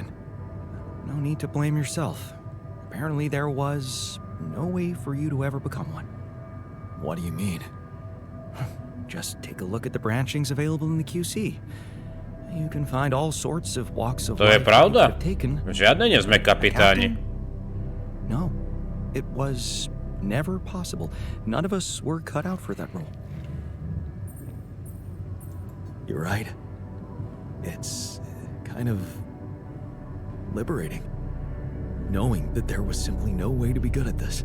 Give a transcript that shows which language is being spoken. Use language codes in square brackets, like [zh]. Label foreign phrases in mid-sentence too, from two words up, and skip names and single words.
[en] No need to blame yourself. Apparently there was no way for you to ever become one. What do you mean? Just take a look at the branchings available in the QC. You can find all sorts of walks of [sk] To je [en] life [sk] pravda. [en] you've taken. [sk] Žiadne nie sme kapitáni. [en] No, it was never possible. None of us were cut out for that role. You're right. It's kind of liberating, knowing that there was simply no way to be good at this.